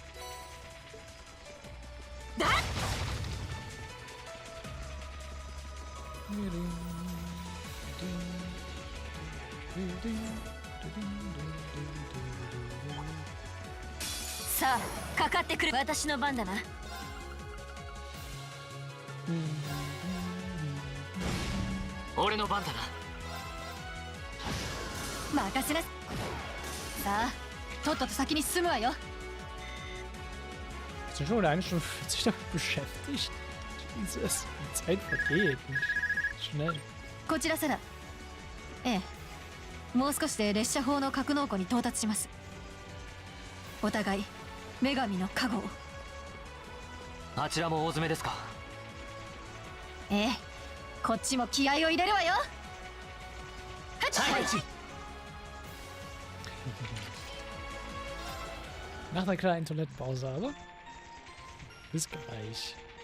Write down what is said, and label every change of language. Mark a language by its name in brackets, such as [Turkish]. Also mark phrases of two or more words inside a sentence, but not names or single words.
[Japanese] だ。さあかかってくる。私の番だな。俺の番だな。任せなさあ、とっとと先に進むわよ。 [German] Sind schon wieder 1 Stunde 40 damit beschäftigt. Jesus, die Zeit vergeht nicht schnell. [Japanese] こちらサラ。ええ、もう少しで列車砲の格納庫に到達します。お互い女神の加護を。あちらも大詰めですか。ええ、こっちも気合を入れるわよ。はっち。 [German] Nach einer kleinen Toilettenpause aber. Bis gleich.